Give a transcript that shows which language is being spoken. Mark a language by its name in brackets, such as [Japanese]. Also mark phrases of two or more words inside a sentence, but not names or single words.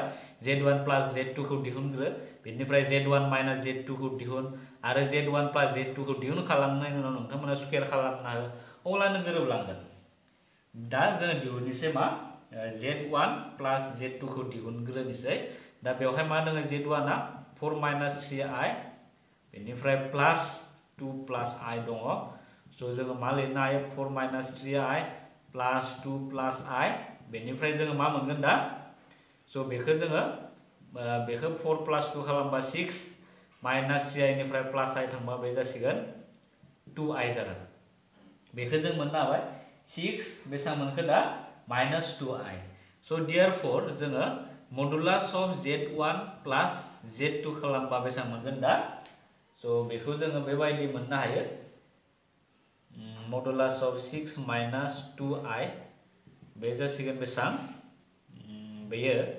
[English] z1 plus z2 [Bodo] खौ दिहुनग्रो बेनिफ्राय [English] z1 minus z2 [Bodo] खौ दिहुन आरो [English] z1 plus z2 [Bodo] खौ दिहुन खालामनायनि उनाव नोंथांमोना स्क्वायर खालामना हो अब्लानो गोरोबलांगोन दा जोङो दिहुननोसै मा z1 प्लस z2 खौ दिहुनग्रोनोसै दा बेवहाय मा दङ z1 आ [English] 4 minus 3i [Bodo] बेनिफ्राय [English] plus 2 plus i [Bodo] दङ स' जोङो मा लिरनो हायो [English] 4 minus 3i plus 2 plus i [Bodo] बेनिफ्राय जोङो मा मोनगोन दा स' बेखौ जोङो बेखौ [English] 4 plus 2 [Bodo] खालामबा [English] 6 minus 3i [Bodo] निफ्राय [English] plus i [Bodo] थांबा बे जासिगोन 2i जागोन बेखौ जों मोननो हाबाय 6 बेसेबां मोनखो दा [English] minus 2i [Bodo] स' देयरफोर जोङो [English] modulus of z1 plus z2 [Bodo] खालामबा बेसेबां मोनगोन दा स' बेखौ जोङो बेबायदि मोननो हायो [English] modulus of 6 minus 2i [Bodo] बे जासिगोन बेसेबां बेयो